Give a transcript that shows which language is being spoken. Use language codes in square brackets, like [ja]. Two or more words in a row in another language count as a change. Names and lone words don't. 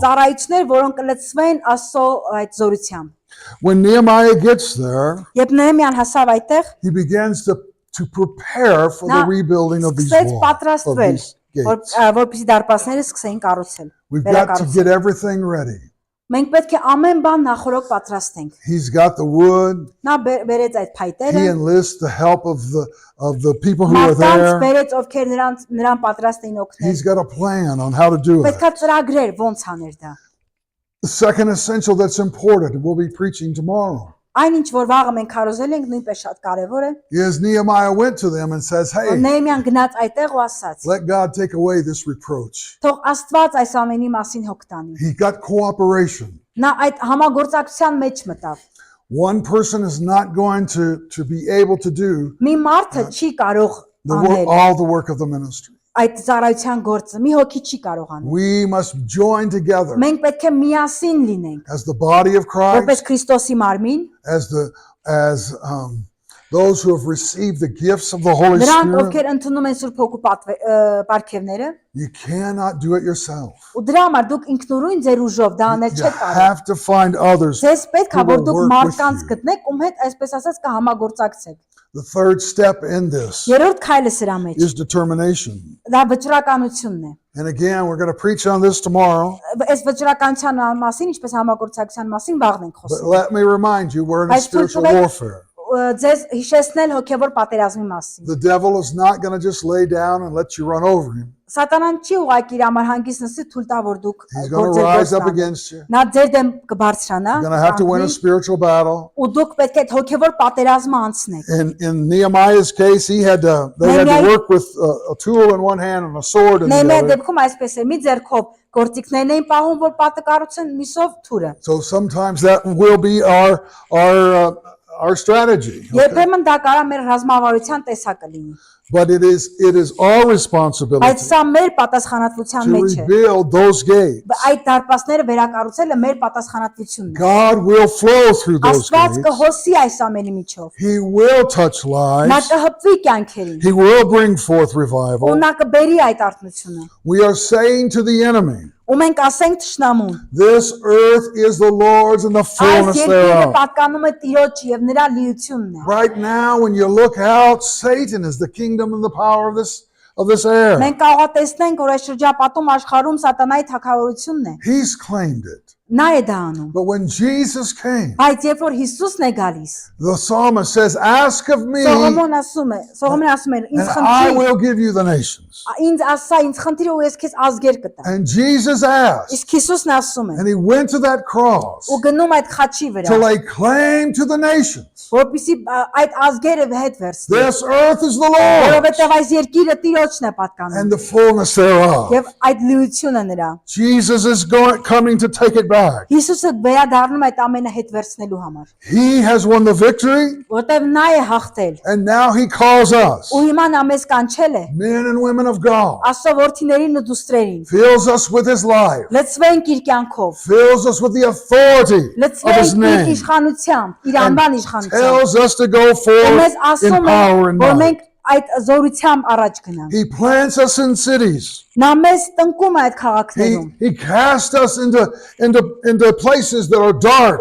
[hy] ծառայություններ, որոնք կլցվեն Աստծո այդ զորությամբ։ [en] When Nehemiah gets there, [hy] Երբ Նեհեմիան հասավ այդտեղ, [en] he begins to prepare for the [hy] Նա [en] rebuilding of these [hy] սկսեց [en] walls, of [hy] պատրաստվել, [en] these gates. [hy] որպեսզի դարպասները սկսեին կառուցել։ [en] We've got to [hy] վերակառուցել։ [en] get everything ready. [hy] Մենք պետք է ամեն բան նախորոք պատրաստենք։ [en] He's got the wood. [hy] Նա բերեց այդ փայտերը, [en] He enlists the help of the people who are [hy] մարդկանց [en] there. [hy] բերեց, ովքեր նրան պատրաստ էին օգնել։ [en] He's got a plan on how to do it. [hy] Պետքա ծրագրեր ոնց աներ դա։ [en] The second essential that's important, we'll be preaching tomorrow, [hy] Այն ինչ որ վաղը մենք քարոզել ենք, նույնպես շատ կարևոր է։ [en] is Nehemiah went to them and says, hey, [hy] Նեհեմիան գնաց այդտեղ ու ասաց. [en] let God take away this reproach. [hy] Թող Աստված այս ամենի մասին հոգ տանի։ [en] He got cooperation. [hy] Նա այդ համագործակցության մեջ մտավ։ [en] One person is not going to be able to do [hy] Մի մարդը չի կարող անել [en] all the work of the ministry. [hy] այդ ծառայության գործը։ Մի հոգի չի կարող անել։ [en] We must join together [hy] Մենք պետք է միասին լինենք, [en] as the body of [hy] որպես [en] Christ, [hy] Քրիստոսի մարմին, [en] as those who have received the gifts of the Holy [hy] նրանք, [en] Spirit. [hy] ովքեր ընդունում են Սուրբ Հոգու պարգևները, [en] You cannot do it yourself. [hy] ու դրա համար դուք ինքնուրույն ձեր ուժով դա անել [en] You [hy] չեք կարող։ [en] have to find others. [hy] Ձեզ պետք է [en] who [hy] որ [en] will [hy] դուք [en] work with [hy] մարդկանց [en] you. [hy] գտնեք, ում հետ այսպես ասած կհամագործակցեք։ [en] The third step in this [hy] Երրորդ քայլը սրա մեջ [en] is determination. [hy] դա վճռականությունն է։ [en] And again, we're going to preach on this tomorrow. [hy] Այս վճռականության մասին, ինչպես համագործակցության մասին վաղն ենք [en] But [hy] խոսում։ [en] let me remind you, we're in a [hy] Բայց թույլ [en] spiritual [hy] տվեք [en] warfare. [hy] ձեզ հիշեցնել հոգևոր պատերազմի մասին։ [en] The devil is not going to just lay down and let you run over him. [hy] Սատանան չի ուղղակի իր համար հանգիստ նստի թույլ տա որ դուք [en] He's going to rise up against you. [hy] Նա ձեր դեմ կբարձրանա։ [en] You're going to have to win a spiritual battle. [hy] Ու դուք պետք է այդ հոգևոր պատերազմը անցնեք։ [en] In Nehemiah's case, they had to work with a tool in one hand and a sword in the [hy] Նեհեմիայի [en] other. [hy] դեպքում այսպես է, մի ձեռքով գործիքներն էին պահում, որ պատը կառուցեն, միսով թուրը։ [en] So sometimes that will be our strategy. Okay? [hy] Երբեմն դա կարա մեր ռազմավարության տեսակը լինի։ [en] But it is our responsibility [hy] Բայց սա մեր պատասխանատվության [en] to [hy] մեջ է։ [en] rebuild those gates. [hy] Այդ դարպասները վերակառուցելը մեր պատասխանատվությունն է։ [en] God will flow through those [hy] Աստված [en] gates. [hy] կհոսի այս ամենի միջով։ [en] He will touch [hy] Նա [en] lives. [hy] կհպվի կյանքերին։ [en] He will bring forth [hy] Ու [en] revival. [hy] նա կբերի այդ արթնությունը։ [en] We are saying to the enemy, [hy] Ու մենք ասենք թշնամուն. [en] this earth is the Lord's and the [hy] Այս [en] fullness [hy] երկիրը [en] thereof. [hy] պատկանում է Տիրոջ եւ նրա լիությունն է։ [en] Right now, when you look out, Satan is the kingdom and the power of this air. [hy] Մենք կարող է տեսնենք, որ այս շրջապատում աշխարհում սատանայի թագավորությունն է։ [en] He's claimed it. [hy] Նա է դա անում։ [en] But when Jesus came, [hy] Բայց երբ որ Հիսուսն է գալիս, [en] the psalmist says, ask of me [hy] Սողոմոնն ասում է, ինձ [en] and I [hy] խնդրի, [en] will give you the nations. [hy] ինձ ասա, ինձ խնդրի ու ես քեզ ազգեր կտամ։ [en] And Jesus asked, [hy] Իսկ Հիսուսն ասում է, [en] and he went to that cross [hy] ու գնում այդ խաչի [en] to [hy] վրա, [en] lay claim to the nations. [hy] որպեսզի այդ ազգերը հետ վերցնի։ [en] This earth is the Lord's [hy] Որովհետև այս երկիրը Տիրոջն է պատկանում [en] and the fullness thereof. [hy] եւ այդ լիությունը նրա։ [en] Jesus is coming to take it back. [hy] Հիսուսը վերադառնում է այդ ամենը հետ վերցնելու համար, [en] He has won the victory, [hy] որտեղ նա է հաղթել։ [en] and now he calls us, [hy] Ու հիմա նա մեզ կանչել է [en] men and women of God, [hy] Աստծո որդիներին ու դուստրերին։ [en] fills us with his life, [hy] Լցվենք իր կյանքով, [en] fills us with the authority of his [hy] լցվենք իր [en] name, [hy] իշխանությամբ, իր անվան իշխանությամբ։ [en] tells us to go [hy] Ու [en] forth [hy] մեզ [en] in [hy] ասում է, [en] power and [hy] որ [en] might. [hy] մենք այդ զորությամբ առաջ գնանք։ [en] He plants us in cities. [hy] Նա մեզ տնկում է այդ քաղաքներում։ [en] He casts us into places that are dark